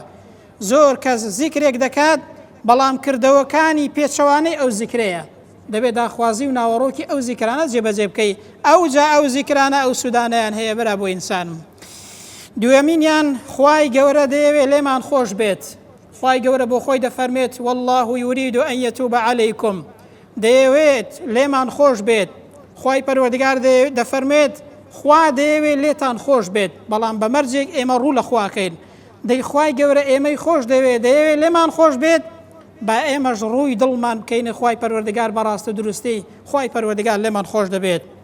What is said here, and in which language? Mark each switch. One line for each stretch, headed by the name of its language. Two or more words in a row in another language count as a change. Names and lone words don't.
Central Kurdish: زۆر کەس زیکرێک دەکات بەڵام کردەوەکانی پێچەوانەی ئەو زیکرەیە. دەبێت داخوازی و ناوەڕۆکی ئەو زیکرانە جێبەجێ بکەی ئەوجا ئەو زیکرانە ئەو سوودانیان هەیە برا بۆ ئینسان. دوێمینیان خوای گەورە دەیەوێت لێمان خۆش بێت. خوای گەورە بۆ خۆی دەفەرمێت
Arabic: والله یورید أن يتوب عليكم،
Central Kurdish: دەیەوێت لێمان خۆش بێت. خوای پەروەردگار دەفەرمێت خوا دەیەوێت لێتان خۆش بێت، بەڵام بە مەرجێک ئێمە ڕوو لە خواکەین. دەی خوای گەورە ئێمەی خۆش دەیەوێت لێمان خۆش بێت، با ئێمەش ڕووی دڵمان بکەینە خوای پەروەردگار بەڕاستە دروستی، خوای پەروەردگار لێمان خۆش دەبێت.